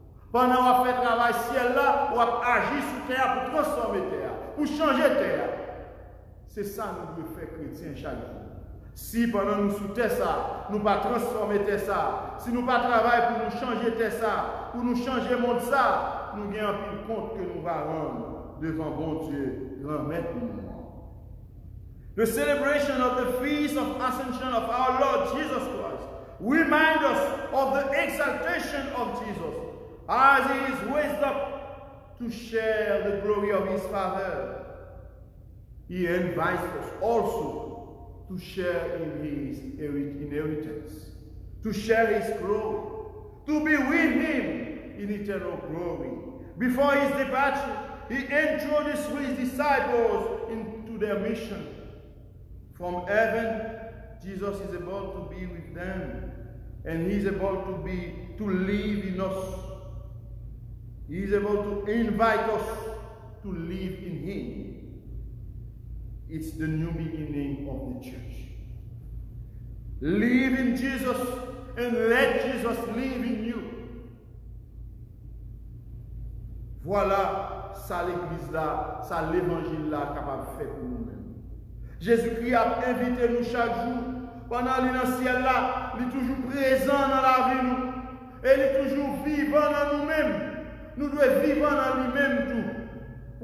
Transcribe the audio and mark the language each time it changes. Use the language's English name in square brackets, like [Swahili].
[French] Pendant qu'on fait travail ciel là, on agit sur terre pour transformer la terre, pour changer la terre. C'est ça que nous devons faire chrétien chaque jour. Si pendant nous sous terre ça, nous pas transformer terre ça, si nous pas travailler pour nous changer terre ça, pour nous changer monde ça, nous gagnons plus compte que nous allons rendre devant bon Dieu, grand maître nous. [English] The celebration of the feast of Ascension of our Lord Jesus Christ reminds us of the exaltation of Jesus as he is raised up to share the glory of his Father. He invites us also to share in his inheritance, to share his glory, to be with him in eternal glory. Before his departure, he introduced his disciples into their mission. From heaven, Jesus is about to be with them, and he is about to live in us. He is about to invite us to live in him. It's the new beginning of the church. Live in Jesus and let Jesus live in you. [French] Voilà ça l'église là, ça l'évangile là capable de faire pour nous-mêmes. Jésus-Christ a invité nous chaque jour. Pendant qu'il est dans le ciel là, il est toujours présent dans la vie nous. Et il est toujours vivant dans nous-mêmes. Nous devons vivre dans lui-même tout.